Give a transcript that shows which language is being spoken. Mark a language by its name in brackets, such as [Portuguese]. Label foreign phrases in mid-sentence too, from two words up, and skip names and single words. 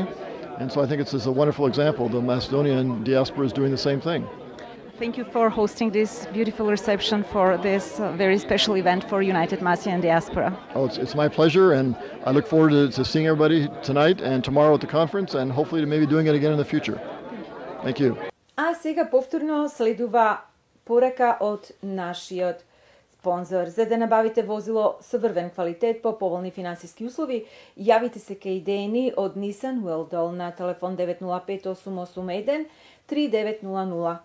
[English] And so I think it's a wonderful example. The Macedonian diaspora is doing the same thing. Thank you for hosting this beautiful reception for this very special event for United Macedonian Diaspora. Oh, it's my pleasure, and I look forward to seeing everybody tonight and tomorrow at the conference, and hopefully to maybe doing it again in the future. Thank you. [Macedonian] А сега повторно следува порака од нашиот спонзор. За да набавите возило со врвен квалитет по поволни финансиски услови, јавите се кај Дени од Nissan Weldol на телефон 905-881-3900.